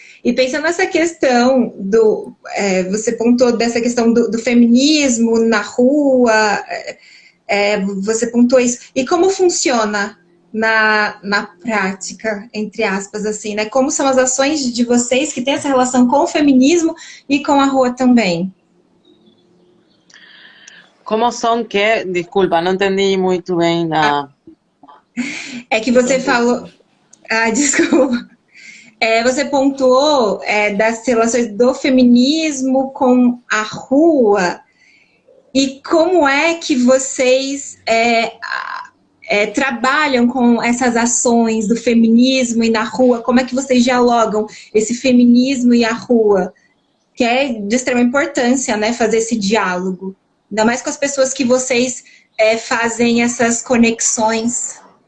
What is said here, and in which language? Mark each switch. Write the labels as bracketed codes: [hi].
[pt] E pensando nessa questão você pontuou dessa questão do feminismo na rua, você pontuou isso. E como funciona na prática, entre aspas, assim, né? Como são as ações de vocês que têm essa relação com o feminismo e com a rua também? [es] ¿Cómo son que, disculpa, no entendí muy bien la... [pt] É que você falou... Ah, desculpa. Você pontuou das relações do feminismo com a rua e como é que vocês trabalham com essas ações do feminismo e na rua, como é que vocês dialogam esse feminismo e a rua, que é de extrema importância, né, fazer esse diálogo, ainda mais com as pessoas que vocês fazem essas conexões.